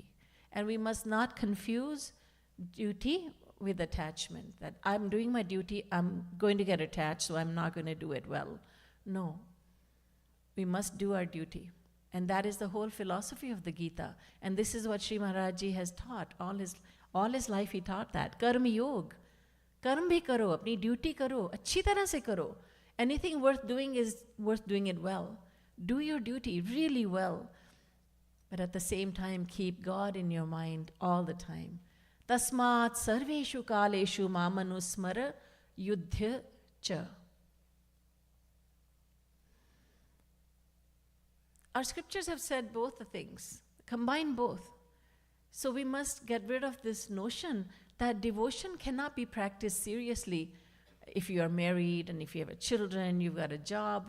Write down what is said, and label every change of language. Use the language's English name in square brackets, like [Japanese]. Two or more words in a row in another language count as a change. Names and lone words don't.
[English] And we must not confuse duty with attachment, that I'm doing my duty, I'm going to get attached, so I'm not going to do it well. No. We must do our duty. And that is the whole philosophy of the Gita. And this is what Sri Maharaji has taught. All his life he taught that. Karma yog. [Hindi] कर्म भी करो, अपनी ड्यूटी करो, अच्छी तरह से करो. [English] Anything worth doing is worth doing it well. Do your duty really well. But at the same time, keep God in your mind all the time. [Sanskrit] तस्मात् सर्वेषु कालेषु मामनुस्मर युध्य च. [English] Our scriptures have said both the things, combine both. So we must get rid of this notion that devotion cannot be practiced seriously if you are married and if you have children, you've got a job.